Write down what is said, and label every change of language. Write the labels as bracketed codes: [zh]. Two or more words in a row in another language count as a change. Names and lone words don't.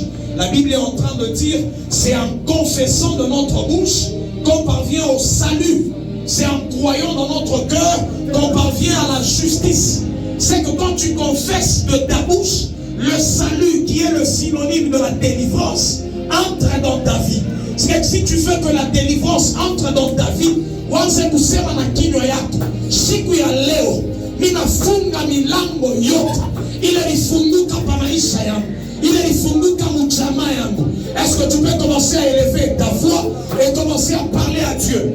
[fr] La Bible est en train de dire, c'est en confessant de notre bouche qu'on parvient au salut. C'est en croyant dans notre cœur qu'on parvient à la justice. C'est que quand tu confesses de ta bouche, le salut qui est le synonyme de la délivrance entre dans ta vie. C'est que si tu veux que la délivrance entre dans ta vie, [sw] wanze kusema na kinywa yako, siku ya leo ninafunga milango yote ile ilifunguka pa maisha yangu, ile ilifunguka mchama yangu. [fr] Est-ce que tu peux commencer à élever ta voix et commencer à parler à Dieu?